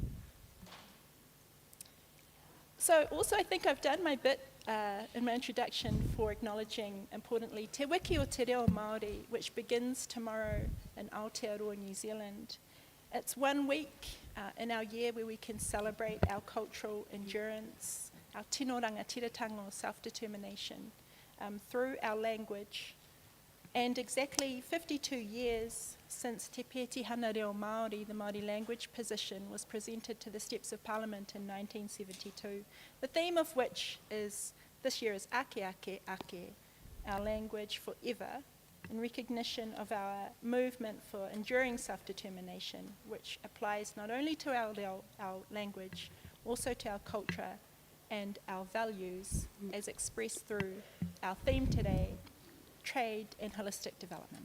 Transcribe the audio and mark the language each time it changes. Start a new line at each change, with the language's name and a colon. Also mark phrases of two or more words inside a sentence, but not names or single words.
English: So also I think I've done my bit in my introduction for acknowledging, importantly,
Māori: Te Wiki o Te Reo Māori,
English: which begins tomorrow in Aotearoa, New Zealand. It's 1 week in our year where we can celebrate our cultural endurance, our
Māori: tino rangatiratanga o
English: self-determination through our language, And
Māori: exactly 52 years since Te Pētihana Reo Māori,
English: the Māori language position, was presented to the steps of Parliament in 1972, the theme of which is, this year is
Māori: Ake Ake Ake,
English: our language forever, in recognition of our movement for enduring self-determination, which applies not only to our language, also to our culture and our values as expressed through our theme today, trade and holistic development.